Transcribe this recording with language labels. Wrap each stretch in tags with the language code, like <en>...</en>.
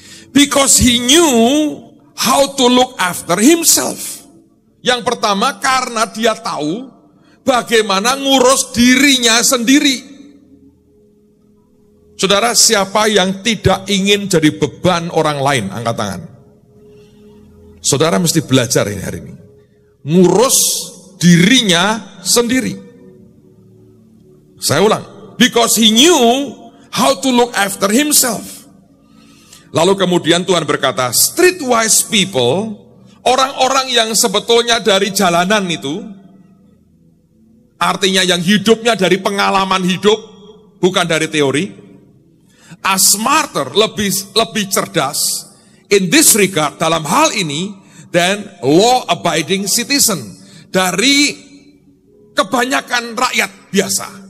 <en>Because he knew how to look after himself.</en> <id>Yang pertama karena dia tahu bagaimana ngurus dirinya sendiri. Saudara, siapa yang tidak ingin jadi beban orang lain? Angkat tangan. Saudara mesti belajar ini hari ini. Ngurus dirinya sendiri. Saya ulang.</id> <en>Because he knew how to look after himself.</en> <id>Lalu kemudian Tuhan berkata,</id> <en>streetwise people,</en> <id>orang-orang yang sebetulnya dari jalanan itu, artinya yang hidupnya dari pengalaman hidup, bukan dari teori,</id> <en>are smarter,</en> <id>lebih cerdas</id> <en>in this regard,</en> <id>dalam hal ini,</id> <en>than law-abiding citizen,</en> <id>dari kebanyakan rakyat biasa.</id>